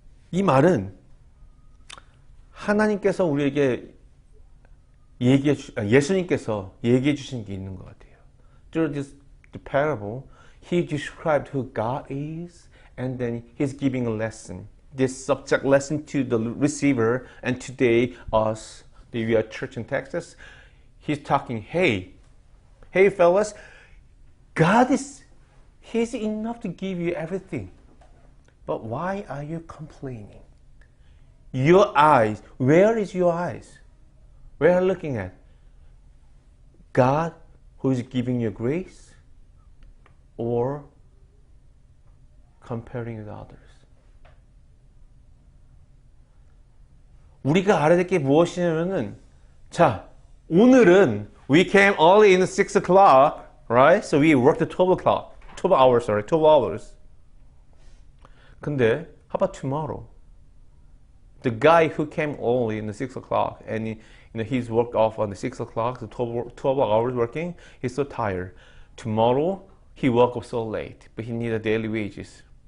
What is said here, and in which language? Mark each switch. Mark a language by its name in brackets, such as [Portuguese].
[Korean] 이 말은 하나님께서 우리에게 예수님께서 얘기해 주신 게 있는 것 같아요. [English] Through the parable, He described who God is, and then He's giving a lesson. This subject lesson to the receiver, and today us, we are church in Texas. He's talking, hey fellas, God He's enough to give you everything. But why are you complaining? Your eyes, where is your eyes? Where are you looking at? God who is giving you grace, or comparing with others? [Korean] 우리가 알아야 될 게 무엇이냐면은, 자, 오늘은 [English] we came early in 6 o'clock, right? So we worked at 12 hours. [Korean] 근데, [English] how about tomorrow? The guy who came early in the 6 o'clock and he's worked off on the 6 o'clock, the 12 hours working, he's so tired. Tomorrow, he woke up so late, but he needed daily wages.